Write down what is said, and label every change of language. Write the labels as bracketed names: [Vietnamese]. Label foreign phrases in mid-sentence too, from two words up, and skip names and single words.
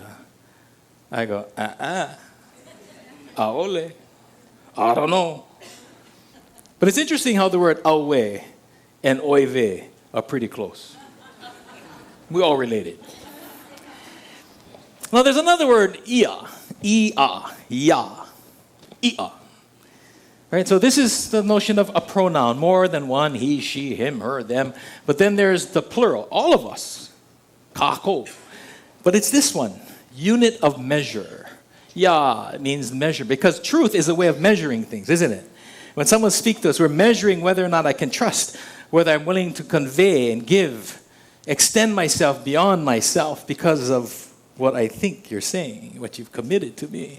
[English] I go, ole. I don't know. But it's interesting how the word awe and oive are pretty close. We all related. Now there's another word, ia. Ia. Ya. Ia. Right? So this is the notion of a pronoun. More than one, he, she, him, her, them. But then there's the plural. All of us. Kako. But it's this one. Unit of measure. Ya means measure. Because truth is a way of measuring things, isn't it? When someone speaks to us, we're measuring whether or not I can trust, whether I'm willing to convey and give, extend myself beyond myself because of what I think you're saying, what you've committed to me.